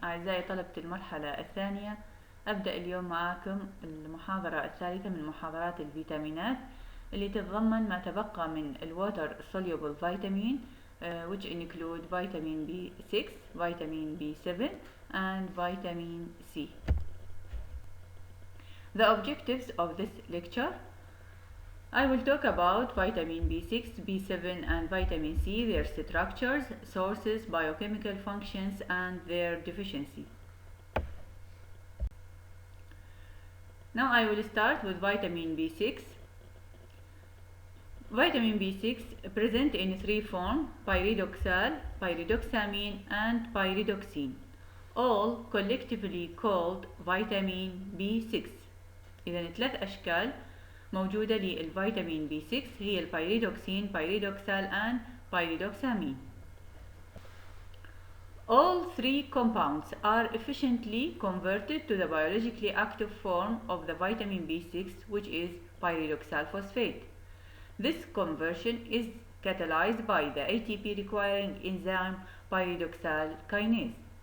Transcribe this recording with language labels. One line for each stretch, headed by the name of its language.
Arabic: أعزائي طلبة المرحلة الثانية، أبدأ اليوم معكم المحاضرة الثالثة من محاضرات الفيتامينات اللي تتضمن ما تبقى من ال
English: water soluble vitamin which include vitamin B6, vitamin B7 and vitamin C. The objectives of this lecture: I will talk about vitamin B6, B7 and vitamin C, their structures, sources, biochemical functions and their deficiency. Now I will start with vitamin B6. Vitamin B6 present in three forms: pyridoxal, pyridoxamine and pyridoxine, all collectively called vitamin B6.
Arabic: إذا ثلاث أشكال موجودة للفيتامين B6 هي البيريدوكسين،
English: pyridoxal and pyridoxamine. All three compounds are efficiently converted to the biologically active form of the vitamin B6, which is pyridoxal phosphate. This conversion is catalyzed by the ATP requiring enzyme pyridoxal kinase.